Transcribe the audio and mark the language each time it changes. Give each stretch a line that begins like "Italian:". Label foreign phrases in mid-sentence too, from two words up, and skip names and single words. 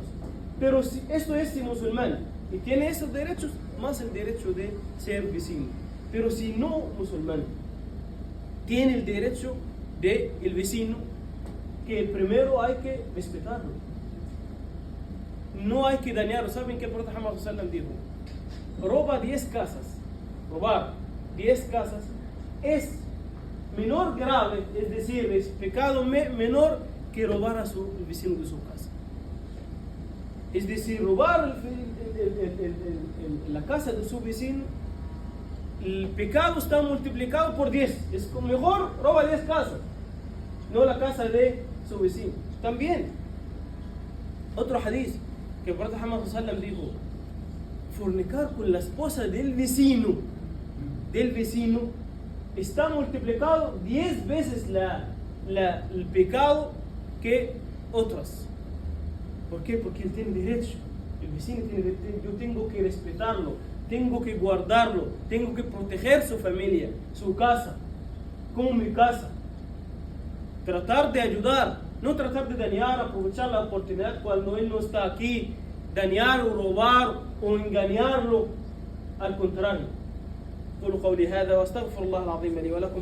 Spanish: Pero si esto es musulmán y tiene esos derechos, más el derecho de ser vecino. Pero si no musulmán, tiene el derecho de el vecino que primero hay que respetarlo. No hay que dañarlo. ¿Saben qué el profeta Muhammad
Arabic: صلى الله عليه وسلم
Spanish: dijo? Roba 10 casas. Robar 10 casas es menor grave, es decir, es pecado menor que robar a su vecino de su casa. Es decir, robar la casa de su vecino, el pecado está multiplicado por 10. Es como mejor roba 10 casas, no la casa de su vecino. También, otro hadith que el profeta Muhammad
Arabic: صلى الله عليه وسلم
Spanish: dijo: fornicar con la esposa del vecino está multiplicado 10 veces el pecado que otras. ¿Por qué? Porque él tiene derecho. El vecino tiene derecho. Yo tengo que respetarlo, tengo que guardarlo, tengo que proteger su familia, su casa, como mi casa. Tratar de ayudar, no tratar de dañar, aprovechar la oportunidad cuando él no está aquí, dañar o robar o engañarlo. Al contrario.
Arabic: قولوا قولي هذا واستغفر الله العظيم لي ولكم.